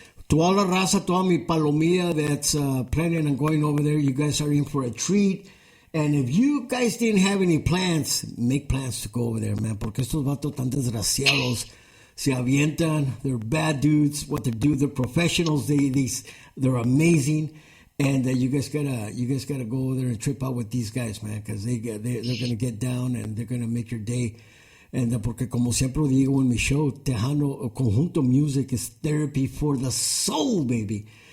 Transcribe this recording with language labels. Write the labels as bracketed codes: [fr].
[es] Toda la raza, toda mi palomilla [en] that's planning on going over there, you guys are in for a treat. And if you guys didn't have any plans, make plans to go over there, man. [es] Porque estos vatos tan desgraciados se avientan. [en] They're bad dudes. What they do, they're professionals. They're amazing. And you guys gotta go over there and trip out with these guys, man, because they're gonna get down and they're gonna make your day. And [es] porque como siempre digo en mi show, [en] Tejano Conjunto Music is therapy for the soul, baby.